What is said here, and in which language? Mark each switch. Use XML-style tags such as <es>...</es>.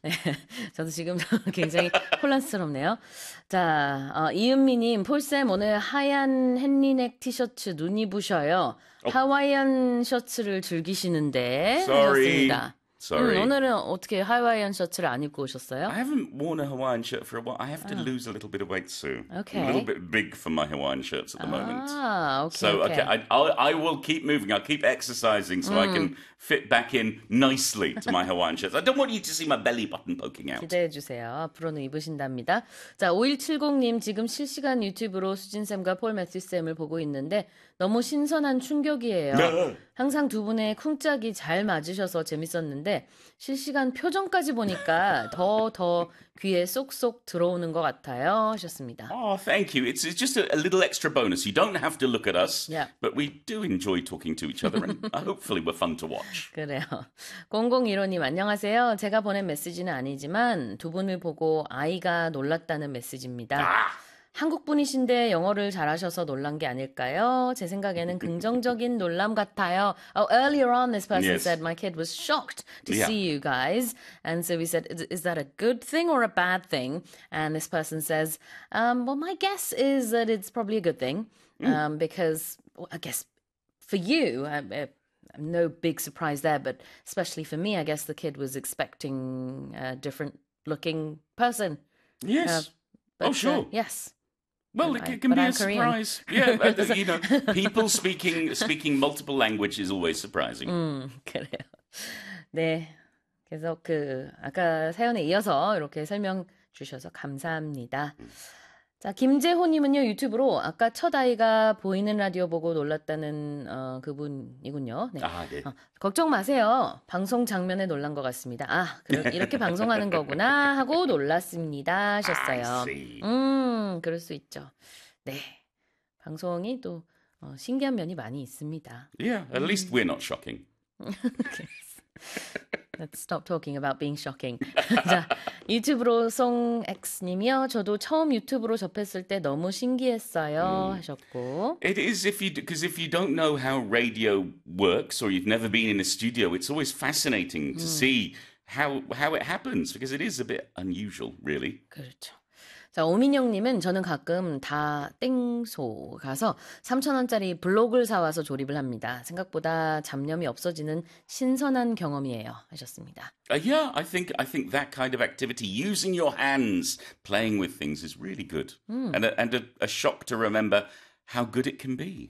<ko>네, 저도 지금 굉장히 혼란스럽네요. 자, 이은미님, 폴쌤 오늘 하얀 헨리넥 티셔츠 눈이 부셔요. 하와이안 셔츠를 즐기시는데</ko> <en>Sorry.</en> <ko>하셨습니다.</ko> <en>Sorry.</en> <ko>오늘은 어떻게 하와이안 셔츠를 안 입고 오셨어요?</ko> <en>I haven't worn a Hawaiian shirt for a while. I have to lose a little bit of weight soon. I'm a little bit big for my Hawaiian shirts at the moment. Ah, So, okay, okay. I will keep moving. I'll keep exercising so I can fit back in nicely to my Hawaiian shirts. I don't want you to see my belly button poking out.</en> <ko>기대해 주세요. 앞으로는 입으신답니다. 자, 5170님 지금 실시간 유튜브로 수진쌤과 폴 매튜쌤을 보고 있는데 너무 신선한 충격이에요. 항상 두 분의 쿵짝이 잘 맞으셔서 재밌었는데 실시간 표정까지 보니까 더더 귀에 쏙쏙 들어오는 것 같아요. 하셨습니다.</ko> <en>Oh, thank you. It's just a little extra bonus. You don't have to look at us, Yeah. but we do enjoy talking to each other, and hopefully we're fun to watch.</en> <ko>그래요. 001호님, 안녕하세요. 제가 보낸 메시지는 아니지만 두 분을 보고 아이가 놀랐다는 메시지입니다. 한국 분이신데 영어를 잘하셔서 놀란 게 아닐까요? 제 생각에는 긍정적인 놀람 같아요.</ko> <en>Oh, earlier on, this person Yes. said my kid was shocked to Yeah. see you guys. And so we said, is that a good thing or a bad thing? And this person says, well, my guess is that it's probably a good thing, because well, I guess for you, no big surprise there, but especially for me, I guess the kid was expecting a different looking person. Yes. Oh, sure. Yes. Well, it can But be a I'm Korean. surprise. Yeah, you know, people speaking multiple languages is always surprising.</en> <ko>그래요. 네. 계속 아까 사연에 이어서 이렇게 설명 주셔서 감사합니다. 자, 김재호님은요, 유튜브로 아까 첫 아이가 보이는 라디오 보고 놀랐다는, 그분이군요. 네. 아, 네. 걱정 마세요. 방송 장면에 놀란 것 같습니다. 아, 이렇게 방송하는 거구나 하고 놀랐습니다. 하셨어요. 그럴 수 있죠. 네. 방송이 또, 신기한 면이 많이 있습니다.</ko> <en>Yeah, at least we're not shocking. Let's stop talking about being shocking.</en> <ko>자, 유튜브로 송X님이요. 저도 처음 유튜브로 접했을 때 너무 신기했어요. 하셨고.</ko> <en>It is if you, because if you don't know how radio works or you've never been in a studio, it's always fascinating to see how it happens because it is a bit unusual, really.</en> <ko>그렇죠. 자, 오민영님은 저는 가끔 다 땡소 가서 3,000원짜리 블록을 사와서 조립을 합니다. 생각보다 잡념이 없어지는 신선한 경험이에요. 하셨습니다.</ko> <en>Yeah, I think that kind of activity, using your hands, playing with things, is really good. And a shock to remember how good it can be.</en>